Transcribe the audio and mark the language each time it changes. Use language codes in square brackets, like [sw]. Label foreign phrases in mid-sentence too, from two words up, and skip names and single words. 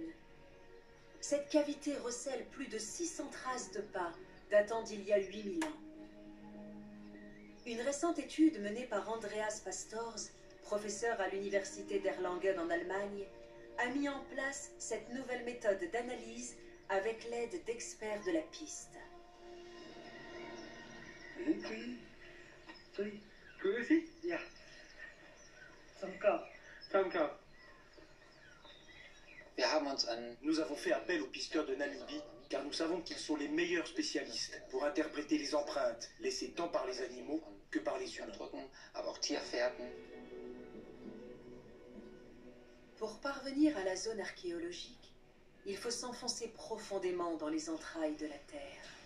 [fr] Cette cavité recèle plus de 600 traces de pas datant d'il y a 8000 ans. Une récente étude menée par Andreas Pastors, professeur à l'université d'Erlangen en Allemagne, a mis en place cette nouvelle méthode d'analyse avec l'aide d'experts de la piste. [gsw] Grüezi? Ja. Zum Kopf. Zum Kopf. [fr] Nous avons fait appel aux pisteurs de Namibie car nous savons qu'ils sont les meilleurs spécialistes pour interpréter les empreintes laissées tant par les animaux que par les humains. Pour parvenir à la zone archéologique, il faut s'enfoncer profondément dans les entrailles de la Terre.